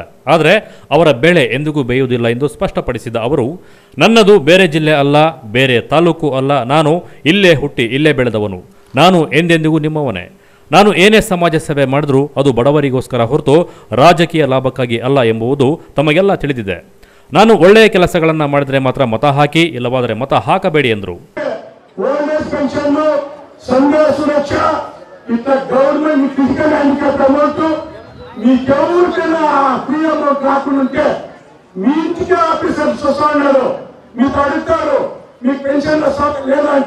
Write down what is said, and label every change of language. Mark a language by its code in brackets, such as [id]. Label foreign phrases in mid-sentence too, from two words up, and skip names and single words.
[kn] ಆದರೆ ಅವರ ಬೆಳೆ ಎಂದಿಗೂ ಬೇಯುವುದಿಲ್ಲ ಎಂದು ಸ್ಪಷ್ಟಪಡಿಸಿದ ಅವರು, ನನ್ನದು ಬೇರೆ ಜಿಲ್ಲೆ ಅಲ್ಲ, ಬೇರೆ ತಾಲೂಕು ಅಲ್ಲ, ನಾನು ಇಲ್ಲೇ ಹುಟ್ಟಿ ಇಲ್ಲೇ ಬೆಳೆದವನು. ನಾನು ಎಂದೆಂದಿಗೂ ನಿಮ್ಮವನೇ. ನಾನು ಏನೇ ಸಮಾಜ ಸೇವೆ ಮಾಡಿದ್ರೂ ಅದು ಬಡವರಿಗೋಸ್ಕರ ಹೊರತು ರಾಜಕೀಯ ಲಾಭಕ್ಕಾಗಿ ಅಲ್ಲ ಎಂಬುದು ತಮಗೆಲ್ಲ ತಿಳಿದಿದೆ. ನಾನು ಒಳ್ಳೆಯ ಕೆಲಸಗಳನ್ನು ಮಾಡಿದರೆ ಮಾತ್ರ ಮತ ಹಾಕಿ, ಇಲ್ಲವಾದರೆ ಮತ ಹಾಕಬೇಡಿ ಎಂದರು. [en] government physical handicap amount [te] మీకెవరికైనా [en] free amount [te] రాకుంటే మీ ఇంటికి ఆఫీసర్స్ వస్తున్నారు, మీకు అడుగుతారు మీకు పెన్షన్ లేదంట.